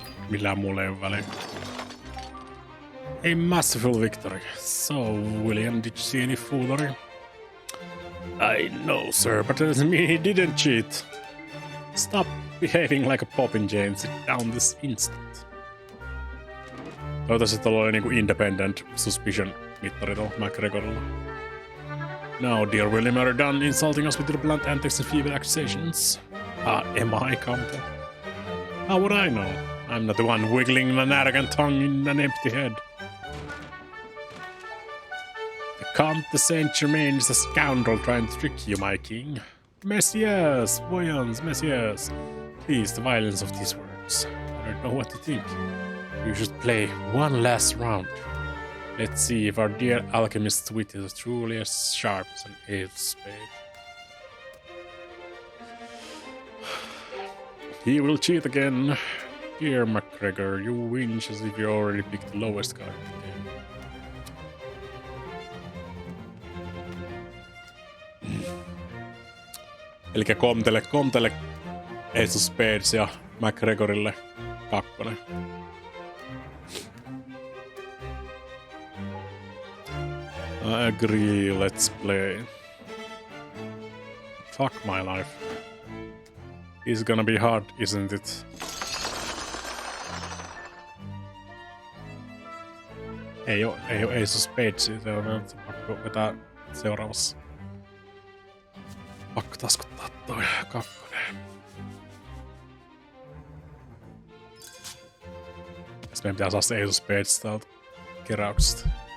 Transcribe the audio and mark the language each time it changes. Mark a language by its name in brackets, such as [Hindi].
[Finnish] Millään mulle ei ole väliä. [English] A masterful victory. So, William, did you see any foolery? I know, sir, but that doesn't mean he didn't cheat. Stop behaving like a popinjay and sit down this instant. [Finnish] Toivottavasti tuolla oli niinku [English] independent suspicion [Finnish] mittari tuolla McGregorilla. [English] Now, dear William, are you done insulting us with your blunt antics and feeble accusations? Am I, Count? How would I know? I'm not the one wiggling an arrogant tongue in an empty head. The Count de Saint-Germain is a scoundrel trying to trick you, my king. [French] Messieurs, voyons, messieurs. [English] Please, the violence of these words. I don't know what to think. You should play one last round. Let's see if our dear alchemist's wit is truly as sharp as an elf's spade. He will cheat again. Dear McGregor, you whinge as if you already picked the lowest card in the game. [Finnish] Elikkä Comtelle Ace of Spades ja McGregorille 2. [English] I agree, let's play. Fuck my life. It's gonna be hard, isn't it? [Finnish] Ei oo Ace of Spades, se on pakko vetää seuraavassa. Pakko taskuttaa toi 2. Jos meidän pitää saada se Ace of Spades täältä keräyksestä.